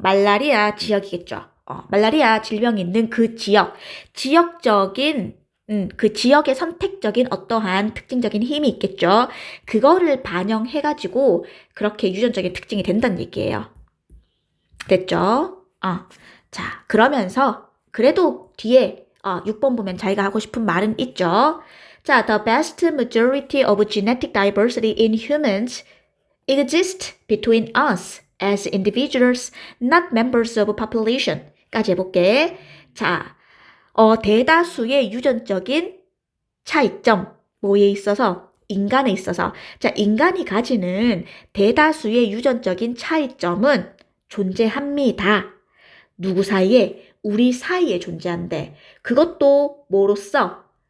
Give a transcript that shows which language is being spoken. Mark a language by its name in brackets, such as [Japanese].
[Korean] 말라리아 지역이겠죠. 말라리아 질병이 있는 그 지역적인 그 지역의 선택적인 어떠한 특징적인 힘이 있겠죠. 그거를 반영해가지고 그렇게 유전적인 특징이 된다는 얘기예요. 됐죠? 자, 그러면서 그래도 뒤에 6번 보면 자기가 하고 싶은 말은 있죠. [English] 자, the vast majority of genetic diversity in humans exist between us as individuals, not members of population. [Korean] 까지 해볼게. 자, 대다수의 유전적인 차이점, 뭐에 있어서? 인간에 있어서. 자, 인간이 가지는 대다수의 유전적인 차이점은 존재합니다. 누구 사이에? 우리 사이에 존재한대. 그것도 뭐로써?